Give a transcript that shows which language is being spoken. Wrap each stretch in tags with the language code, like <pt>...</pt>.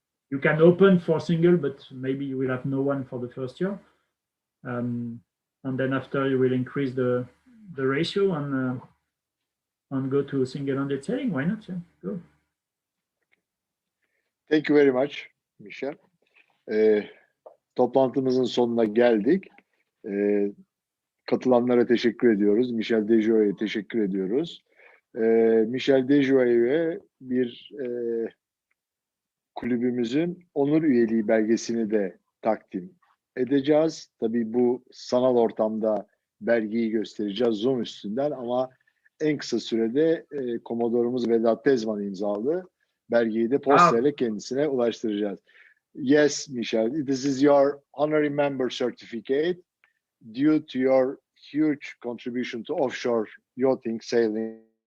<en>You can open for single, but maybe you will have no one for the first year. and then after you will increase the ratio and go to single-handed sailing. Why not? Yeah, go. Thank you very much, Michel.</en> <tr>Toplantımızın sonuna geldik. Katılanlara teşekkür ediyoruz. Michel DESJOYEAUX'a teşekkür ediyoruz. Michel DESJOYEAUX'a bir kulübümüzün onur üyeliği belgesini de takdim edeceğiz. Tabii bu sanal ortamda belgeyi göstereceğiz Zoom üstünden ama en kısa sürede Komodorumuz Vedat Tezman imzalı belgeyi de postayla kendisine ulaştıracağız.</tr> <en>Yes, Michel, this is your honorary member certificate due to your huge contribution to offshore yachting, sailing.</en>